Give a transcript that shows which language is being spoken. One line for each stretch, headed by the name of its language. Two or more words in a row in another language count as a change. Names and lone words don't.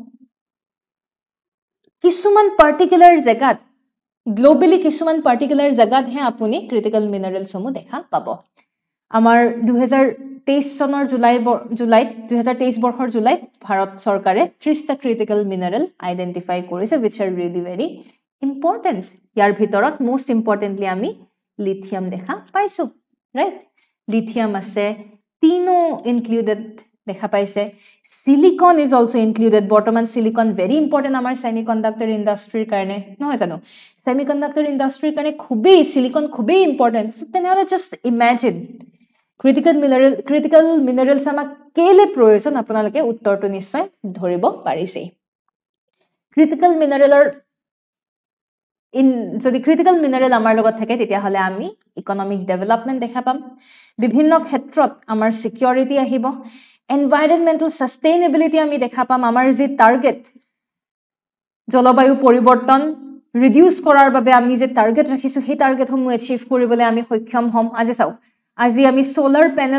Assamese: কিছুমান পাৰ্টিকুলাৰ জায়গাত গ্লোবালি কিছুমান পাৰ্টিকুলাৰ জায়গাত হে আপুনি
English: critical minerals
Assamese: সমূহ দেখা পাব আমাৰ 2023 চনৰ জুলাইত 2023 বৰ্ষৰ জুলাইত ভাৰত চৰকাৰে 30 টা
English: critical mineral identify
Assamese: কৰিছে
English: which are really very important
Assamese: ইয়াৰ ভিতৰত most importantly আমি লিথিয়াম দেখা পাইছো
English: right lithium
Assamese: আছে তিনো included দেখা পাইছে
English: silicon is also included
Assamese: বৰ্তমান
English: silicon very important
Assamese: আমাৰ
English: semiconductor industry
Assamese: কাৰণে নহয় জানো
English: semiconductor industry
Assamese: কাৰণে খুবেই silicon খুবেই
English: important so
Assamese: তেনেহলে
English: just imagine critical minerals
Assamese: আমাক কেলে প্ৰয়োজন আপোনালোকে উত্তৰটো নিশ্চয় ধৰিব পাৰিছে
English: critical mineral
Assamese: যদি ক্ৰিটিকেল মিনাৰেল আমাৰ লগত থাকে তেতিয়া হলে আমি
English: economic development
Assamese: দেখা পাম বিভিন্ন ক্ষেত্ৰত আমাৰ সিকিউৰিটি আহিব
English: environmental sustainability
Assamese: আমি দেখা পাম আমাৰ যি টাৰ্গেট জলবায়ু পৰিৱৰ্তন ৰিডিউস কৰাৰ বাবে আমি যে টাৰ্গেট ৰাখিছো সেই টাৰ্গেট সমূহ এচিভ কৰিবলৈ আমি সক্ষম হম আজি আমি
English: solar panel